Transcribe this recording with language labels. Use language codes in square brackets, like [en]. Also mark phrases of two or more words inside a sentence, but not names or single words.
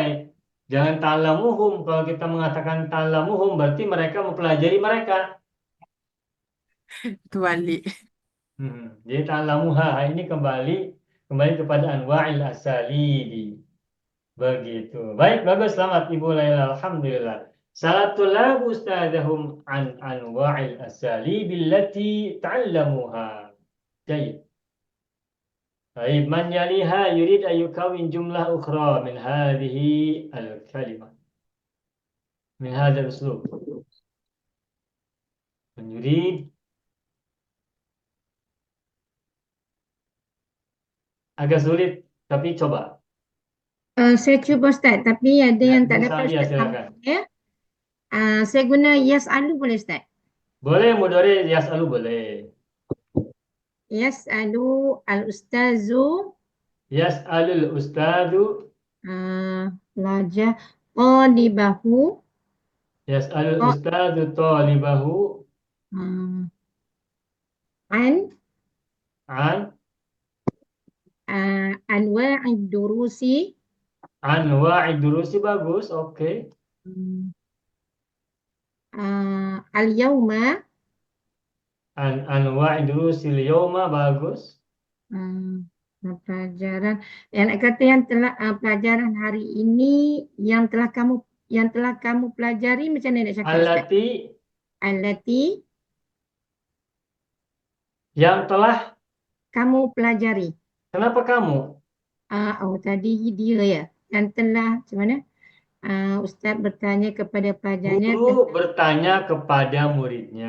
[id] Jangan ta'allamuhum. Kalau kita mengatakan ta'allamuhum, berarti mereka mempelajari mereka. terbalik Jadi ta'allamuha, ini kembali kepada [ar] أنواع الأساليب. [id] Begitu. Baik, bagus. Selamat Ibu Laila. Alhamdulillah. [ar] سألت الأستاذتهم عن أنواع الأساليب التي تعلمها. [id] Baik. Baik, [ar] من يليها يريد أن يكون جملة أخرى من هذه الكلمة. من هذا الأسلوب من يريد [id] agak sulit, tapi coba. [ms] Saya cuba Ustaz, tapi ada Ya, yang tak Ibu dapat Sadia, Ustaz silakan. ya. Saya guna yas'alu boleh Ustaz? Boleh [ar] مضارع يسأل [ms] boleh. [ar] يسأل الأستاذ يسأل الأستاذ. [ms] pelajar talibahu [ar] Yas'alul ta- الأستاذ طالبه ah, an an أنواع الدروس أنواع الدروس. [ms] Bagus, oke. [ar] al-yawma أنواع الدروس اليوم. [ms] Bagus. pelajaran yang nak kata yang telah pelajaran hari ini yang telah kamu pelajari, macam mana nak cakap Ustaz? [ar] Allati, Allati [ms] yang telah. kamu pelajari. Kenapa kamu? Tadi dia ya. Yang telah macam mana? Ustaz bertanya kepada pelajarnya Guru bertanya kepada muridnya.